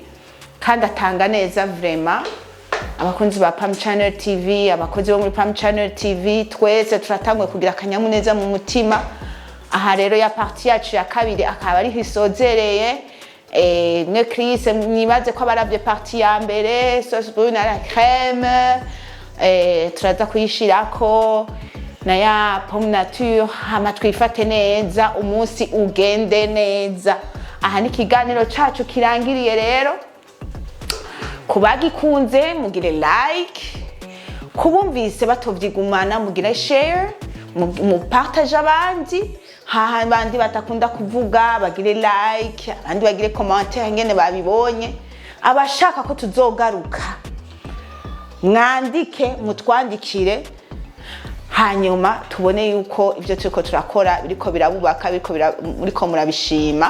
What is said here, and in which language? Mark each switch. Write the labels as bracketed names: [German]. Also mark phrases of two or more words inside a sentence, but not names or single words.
[Rundi] Kandi atanga neza vraiment. Abakunzi ba Pam Channel TV, abakozi bo muri Pam Channel TV, twese turatangwe kugira akanyamuneza mu mutima. Aha rero ya partie yacu ya kabiri akaba ari hisozereye. Mwe Chris mwibaze ko abaravye partie ya mbere, [French] sauce brune à la crème. [Rundi] Turaza kuyishirako na ya [French] pomme nature, [Rundi] hama twifate neza, umunsi ugende neza. Aha ni kiganiro cacu kirangiriye rero. Kubagikunze mugire like, kubumvise batovyigumana mugire share, mu partage abandi, haha bandi batakunda kuvuga bagire like, abandi bagire commentaire ngene babibonye, abashaka ko tuzogaruka mwandike mutwandikire, hanyuma tubone yuko ivyo turiko turakora biriko birabubaka, biriko murabishima.